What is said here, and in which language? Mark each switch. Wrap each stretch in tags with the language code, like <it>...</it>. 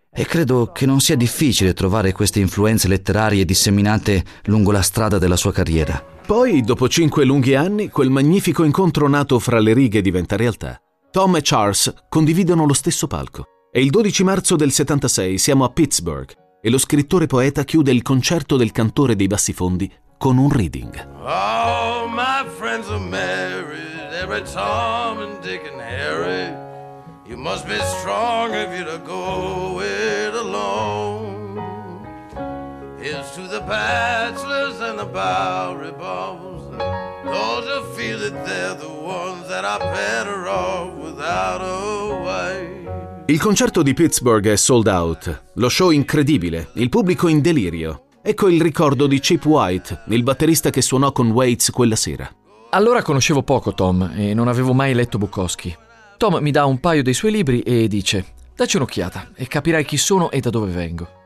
<it>E credo che non sia difficile trovare queste influenze letterarie disseminate lungo la strada della sua carriera. Poi, dopo 5 lunghi anni, quel magnifico incontro nato fra le righe diventa realtà. Tom e Charles condividono lo stesso palco. È il 12 marzo del 76, siamo a Pittsburgh, e lo scrittore poeta chiude il concerto del cantore dei bassifondi con un reading.</it> <en>Oh, my friends are married, every Tom and Dick and Harry. You must be strong if you're to go it alone. Here's to the bachelors and the Bowery bums. Those who feel that they're the ones that are better off without a wife.</en> <it>Il concerto di Pittsburgh è sold out. Lo show incredibile, il pubblico in delirio. Ecco il ricordo di Chip White, il batterista che suonò con Waits quella sera. Allora conoscevo poco Tom e non avevo mai letto Bukowski. Tom mi dà un paio dei suoi libri e dice: «Dacci un'occhiata e capirai chi sono e da dove vengo».</it>